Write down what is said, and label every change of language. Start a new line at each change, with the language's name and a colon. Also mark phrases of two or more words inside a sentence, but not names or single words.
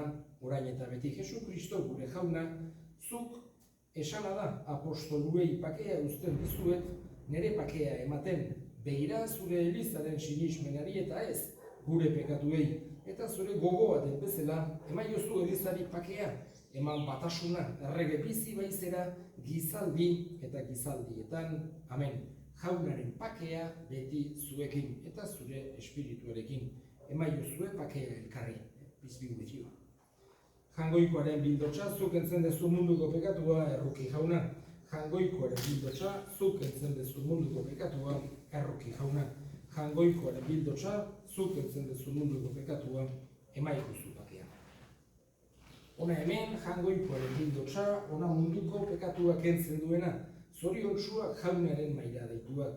Basque: orain eta beti Jesu Kristo gure jauna, zuk esana da apostoluei pakea uzten dizuet, nere pakea ematen, begira zure elizaren sinismenari eta ez gure pekatuei, eta zure gogoa den bezala, emaiozu elizari pakea, eman batasuna errege bizi baizera gizaldi eta gizaldietan, amen. Jaunaren pakea beti zuekin eta zure espirituarekin. Emaiozue pakea elkarri,
English: peace be with you.
Basque: Jangoikoaren bildotxa, zuk entzen dezu munduko pekatua, erruki jauna. Jangoikoaren bildotxa, zuk entzen dezu munduko pekatua, erruki jauna. Jangoikoaren bildotxa, zuk entzen dezu munduko pekatua, emaikuzu pakea. Ona hemen, jangoikoaren bildotxa, ona munduko pekatua kentzen duena, zoriontsua jaunaren maila deituak.